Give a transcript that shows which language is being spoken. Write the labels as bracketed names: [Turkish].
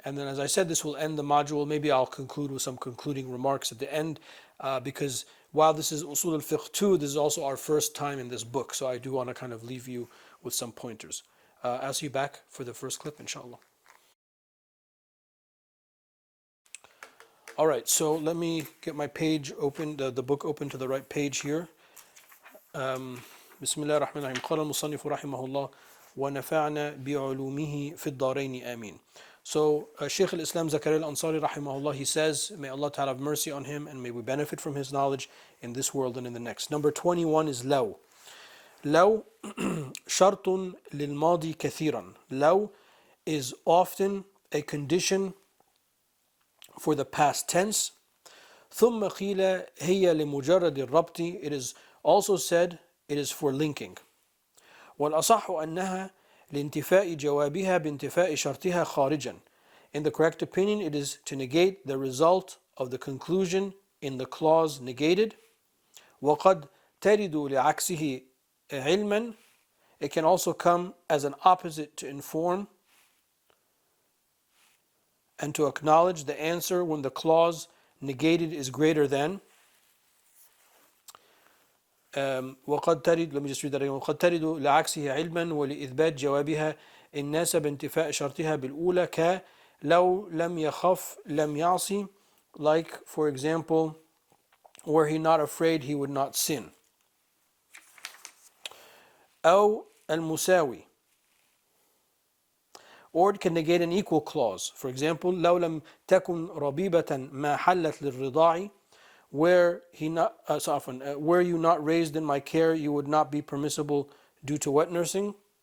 [English] And then, as I said, this will end the module. Maybe I'll conclude with some concluding remarks at the end, because while this is Usul al Fiqh 2, this is also our first time in this book. So I do want to kind of leave you with some pointers. I'll see you back for the first clip, inshallah. All right, so let me get my page open, the book open to the right page here. [Arabic] Bismillah ar-Rahman ar-Rahim. قال المصنف رحمه الله ونفعنا بعلومه في الدارين آمين. [English] So Shaykh al-Islam Zakaria al-Ansari rahimahullah, he says, may Allah Ta'ala have mercy on him and may we benefit from his knowledge in this world and in the next. Number 21 is law. [Arabic] Law شرط للماضي كثيرا. [English] Law is often a condition for the past tense. [Arabic] ثم قيل هي لمجرد الربط. [English] It is also said it is for linking. [Arabic] والأصح أنها لانتفاء جوابها بانتفاء شرطها خارجا. [English] In the correct opinion, it is to negate the result of the conclusion in the clause negated. [Arabic] وقد ترد لعكسه علما. [English] It can also come as an opposite to inform and to acknowledge the answer when the clause negated is greater than. [Arabic] وقد ترد [English] let me just read that again. [Arabic] وقد ترد لعكسه علما ولإثبات جوابها إن ناسب انتفاء شرطها بالأولى ك لو لم يخف لم يعصي, [English] like for example, were he not afraid he would not sin. [Arabic] أو المساوي, [English] or it can negate an equal clause. For example, [Arabic] لو لم تكن ربيبة ما حلت للرضاع, [English] were you not raised in my care, you would not be permissible due to wet nursing.